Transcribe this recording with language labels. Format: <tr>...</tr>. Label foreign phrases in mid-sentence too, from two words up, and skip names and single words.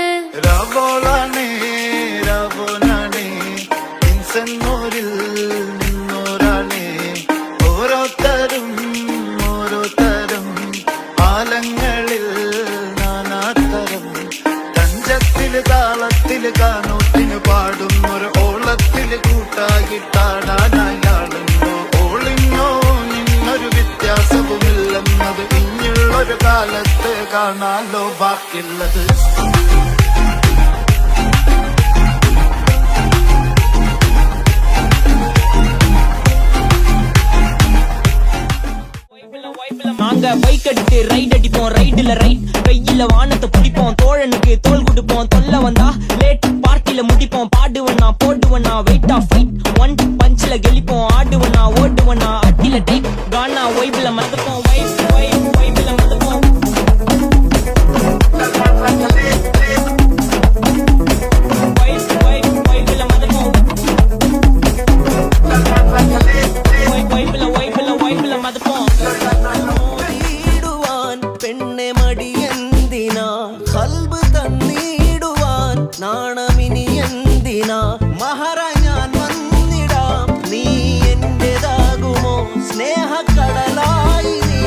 <ml>രാവോളാണേ രാവോനാണേ ഇൻസന്നൂരിൽ നിന്നോരാണേ ഓരോരുത്തരും ആലങ്ങളിൽ നാനാതരം തഞ്ചത്തില് താളത്തില് കാനോത്തിന് പാടുന്നൊരു ഓളത്തില് കൂട്ടാകിട്ടാടാനായാളുണ്ടോ ഓളിങ്ങോ നിന്നൊരു വ്യത്യാസവുമില്ലെന്നത് ഇനിയുള്ളൊരു കാലത്ത് കാണാലോ ബാക്കിയുള്ളത്</ml> <ta>நாங்க பைக் எடுத்து ரைட் அடிப்போம் ரைடுல ரைட் கையில வானத்தை பிடிப்போம் தோழனுக்கு தோல் கொடுப்போம் தொல்ல வந்தா லேட் பார்ட்டில முடிப்போம் பாடுவனா போடுவனா</ta> <en>weight of fight</en> <ta>ஒன் பஞ்ச்ல கெளிப்போம் ஆடுவனா ஓடுவனா அட்டில டைப் கானா வைப்ல மதப்போம் வைப்ல மதப்போம் வைப்ல மதப்போம் வைப்ல மதப்போம்</ta> <ml>പെണ്ണെ മടിയെന്തിനാ കൽബ് തന്നിടുവാൻ നാണമിനി എന്തിനാ മഹറ ഞാൻ വന്നിടാം നീ എന്റേതാകുമോ സ്നേഹക്കടലായി</ml>